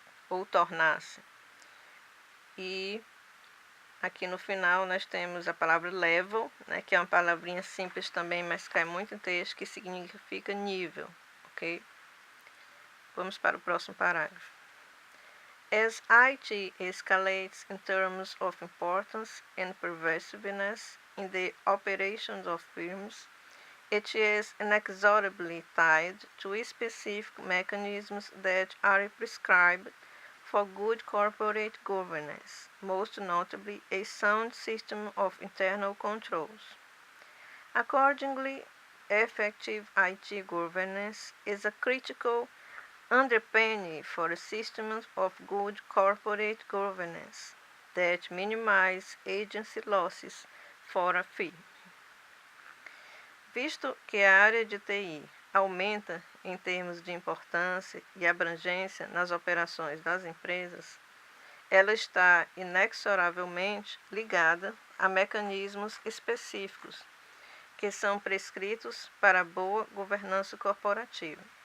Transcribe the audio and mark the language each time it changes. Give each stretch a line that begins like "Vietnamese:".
Portuguese: Ou tornar-se. E aqui no final nós temos a palavra level, né? Que é uma palavrinha simples também, mas cai muito em texto, que significa nível, ok? Vamos para o próximo parágrafo.
English: As IT escalates in terms of importance and pervasiveness in the operations of firms, it is inexorably tied to specific mechanisms that are prescribed for good corporate governance, most notably a sound system of internal controls. Accordingly, effective IT governance is a critical underpinning for a system of good corporate governance that minimize agency losses for a firm.
Portuguese: Visto que a área de TI aumenta em termos de importância e abrangência nas operações das empresas, ela está inexoravelmente ligada a mecanismos específicos que são prescritos para a boa governança corporativa.